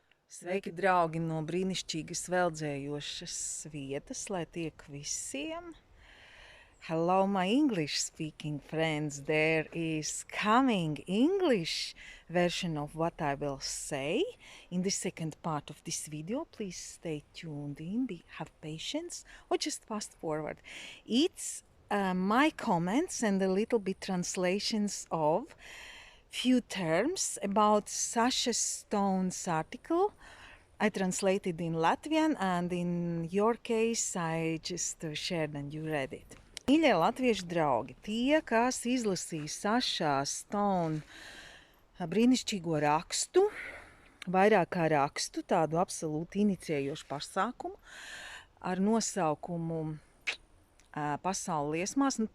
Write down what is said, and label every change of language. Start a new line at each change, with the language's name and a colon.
Latvian: Sveiki, draugi, no brīnišķīgas veldzējošas vietas, lai tiek visiem.
English: Hello, my English-speaking friends. There is coming English version of what I will say in the second part of this video. Please stay tuned in, have patience, or just fast forward. It's my comments and a little bit translations of few terms about Sasha Stone's article. I translated in Latvian, and in your case, I just shared and you read it.
Latvian: Mīļie latviešu draugi, tie, kas izlasīja Sašā Stone brīnišķīgo rakstu, vairāk kā rakstu, tādu absolūti inicijējošu pasākumu ar nosaukumu Pasaule liesmās.